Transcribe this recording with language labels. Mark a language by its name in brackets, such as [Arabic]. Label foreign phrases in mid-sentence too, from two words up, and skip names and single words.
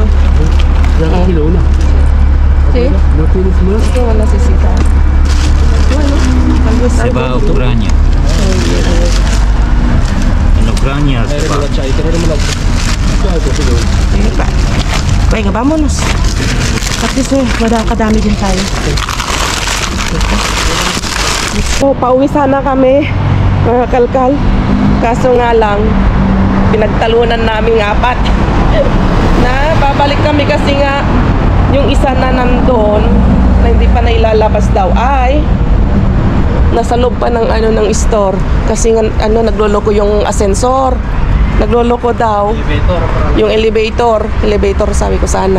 [Spanish] Ya cogí una. Sí, ¿No tienes más? ¿qué va a necesitar? Bueno, tal vez Se algo. va a Ucrania. En Ucrania se va. Venga, vámonos. [English] At least [Filipino] kadami din tayo. So, pauwi sana kami, mga kalkal. Kaso nga lang, pinagtalunan naming apat. Na, babalik kami kasi nga, yung isa na nandun, na hindi pa nailalabas daw, ay nasa loob pa ng ano ng store kasi nga ano nagloloko yung ascensor, nagloloko daw yung elevator sabi ko sana.